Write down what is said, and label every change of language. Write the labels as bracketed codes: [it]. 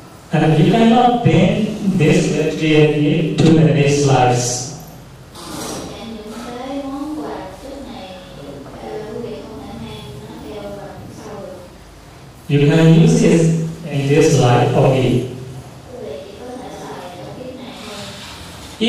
[en] And you cannot bring this material gift to the next lives. [vi] Những cái món quà trước này quý vị không thể mang nó theo vào sau được. [en] You can use it in this life only. [vi] Quý vị chỉ có thể xài ở kiếp này thôi.